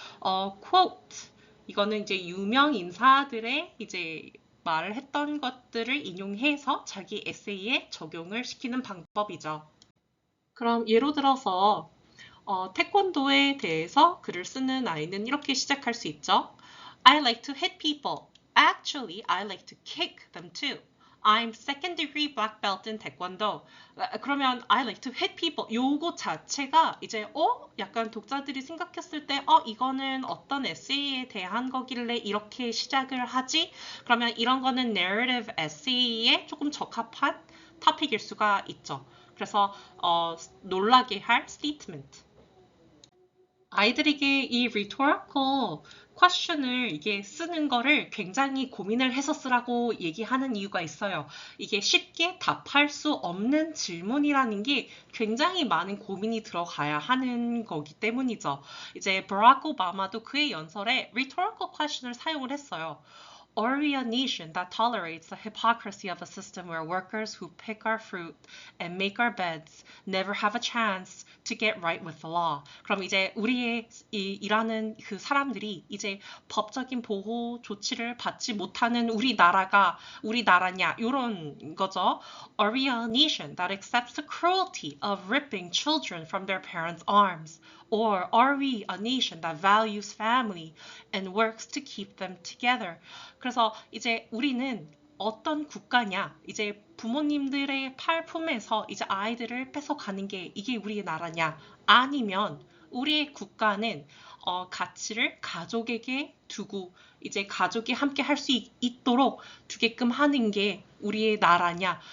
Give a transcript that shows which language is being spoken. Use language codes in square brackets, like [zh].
[ko] quote 이거는 이제 유명 인사들의 이제 말을 했던 것들을 인용해서 자기 에세이에 적용을 시키는 방법이죠. 그럼 예로 들어서 태권도에 대해서 글을 쓰는 아이는 이렇게 시작할 수 있죠. [en] I like to hit people. Actually, I like to kick them too. I'm second degree black belt in taekwondo. [ko] 그러면 [en] I like to hit people. [ko] 요거 자체가 이제 약간 독자들이 생각했을 때 이거는 어떤 에세이에 대한 거길래 이렇게 시작을 하지? 그러면 이런 거는 narrative 에세이에 조금 적합한 토픽일 수가 있죠. 그래서 놀라게 할 statement. 아이들에게 이 rhetorical question을 이게 쓰는 거를 굉장히 고민을 해서 쓰라고 얘기하는 이유가 있어요. 이게 쉽게 답할 수 없는 질문이라는 게 굉장히 많은 고민이 들어가야 하는 거기 때문이죠. 이제 버락 오바마도 그의 연설에 rhetorical question을 사용을 했어요. [en] Are we a nation that tolerates the hypocrisy of a system where workers who pick our fruit and make our beds never have a chance to get right with the law? [ko] 그럼 이제 우리의 일하는 그 사람들이 이제 법적인 보호 조치를 받지 못하는 우리나라냐 이런 거죠. [en] Are we a nation that accepts the cruelty of ripping children from their parents' arms? Or are we a nation that values family and works to keep them together? [ko] 그래서 이제 우리는 어떤 국가냐? 이제 부모님들의 팔품에서 이제 아이들을 뺏어가는 게 이게 우리나라냐? 아니면 우리의 국가는 가치를 가족에게 두고 이제 가족이 함께 할 수 있도록 두게끔 하는 게 우리의 나라냐?